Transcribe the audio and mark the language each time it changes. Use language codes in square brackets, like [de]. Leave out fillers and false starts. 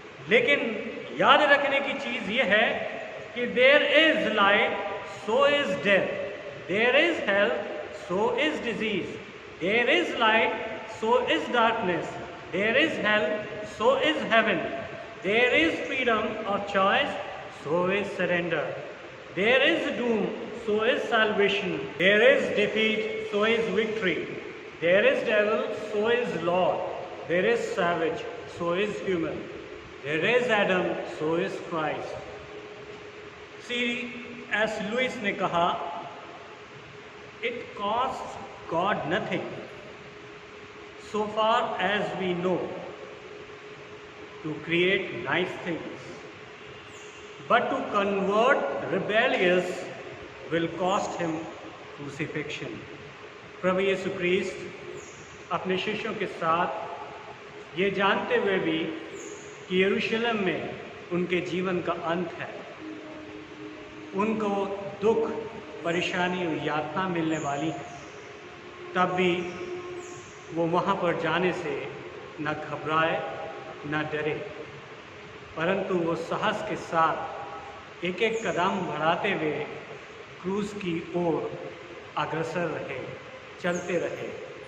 [hi] लेकिन याद रखने की चीज़ ये है कि [en] There is light so is death, there is health so is disease, there is light so is darkness, there is health so is heaven, there is freedom of choice so is surrender, there is doom so is salvation, there is defeat, so is victory, there is devil, so is Lord, there is savage, so is human, there is Adam, so is Christ. C.S. Lewis [hi] ने कहा, [en] it costs God nothing, so far as we know, to create nice things, but to convert rebellious will cost him crucifixion. [hi] प्रभु यीशु क्रिस्त अपने शिष्यों के साथ ये जानते हुए भी कि यरूशलेम में उनके जीवन का अंत है, उनको दुख, परेशानी और यातना मिलने वाली है, तब भी वो वहाँ पर जाने से न घबराए न डरे, परंतु वो साहस के साथ एक एक कदम बढ़ाते हुए क्रूस की ओर अग्रसर रहे, चलते रहे।